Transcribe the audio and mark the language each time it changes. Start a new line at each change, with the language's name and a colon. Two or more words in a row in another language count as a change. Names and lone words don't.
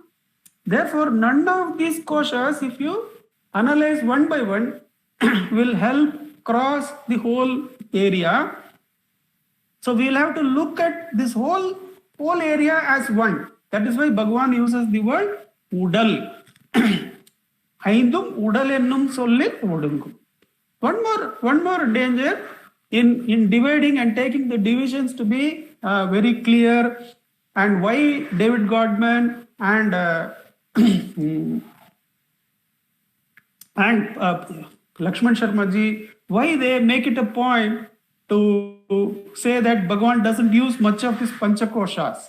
English: Therefore, none of these koshas, if you analyze one by one, will help cross the whole area. So we'll have to look at this whole area as one. That is why Bhagavan uses the word udal.
Tamil: ஐந்தும் உடல் என்னும் சொல்லி ஒடுங்கும்.
English: One more danger in dividing and taking the divisions to be very clear, and why David Godman and Lakshman Sharma ji, why they make it a point to say that Bhagavan doesn't use much of his Panchakoshas.